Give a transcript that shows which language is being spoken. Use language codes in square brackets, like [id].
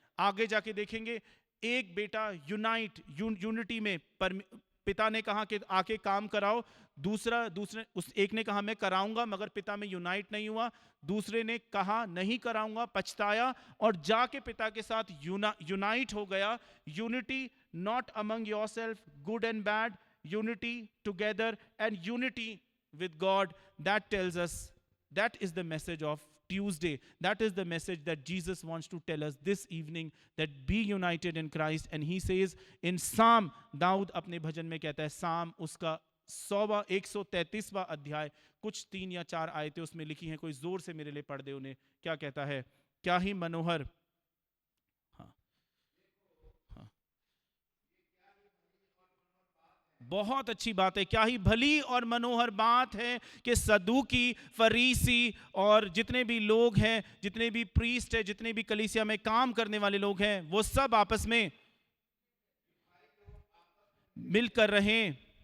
[hi] आगे जाके देखेंगे, एक बेटा यूनिटी में पिता ने कहा कि आके काम कराओ, दूसरे एक ने कहा मैं कराऊंगा, मगर पिता में यूनाइट नहीं हुआ. दूसरे ने कहा नहीं कराऊंगा, पछताया और जाके पिता के साथ यूनाइट हो गया. [en] Unity not among yourself, good and bad, unity together, and unity with God. That tells us, that is the message of Tuesday. That is the message that Jesus wants to tell us this evening, that be united in Christ. And he says in Psalm, [hi] Dawood अपने भजन में कहता है, Psalm उसका 133वां अध्याय, कुछ 3 या 4 आयतें उसमें लिखी हैं, कोई जोर से मेरे लिए पढ़ दे उन्हें. क्या कहता है? क्या ही मनोहर, बहुत अच्छी बात है, क्या ही भली और मनोहर बात है कि सदूकी, फरीसी और जितने भी लोग हैं, जितने भी प्रीस्ट है, जितने भी कलीसिया में काम करने वाले लोग हैं, वो सब आपस में मिलकर रहें.